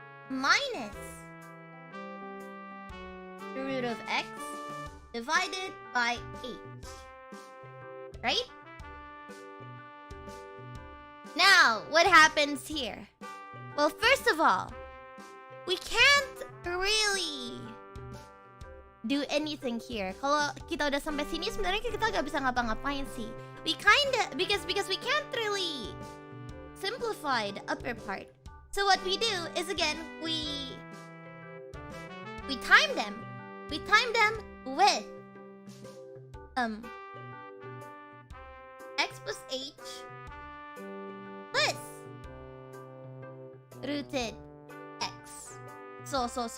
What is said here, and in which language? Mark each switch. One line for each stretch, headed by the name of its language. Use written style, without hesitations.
English: minus the root of x divided by h. Right? Now, what happens here? Well, first of all, we can't really do anything here.
Indonesian: Kalau kita udah sampai sini, sebenarnya kita gak bisa ngapa-ngapain sih.
English: We kinda, because we can't really simplify the upper part. So what we do is, again, we time them. We time them with x plus h plus rooted x. So.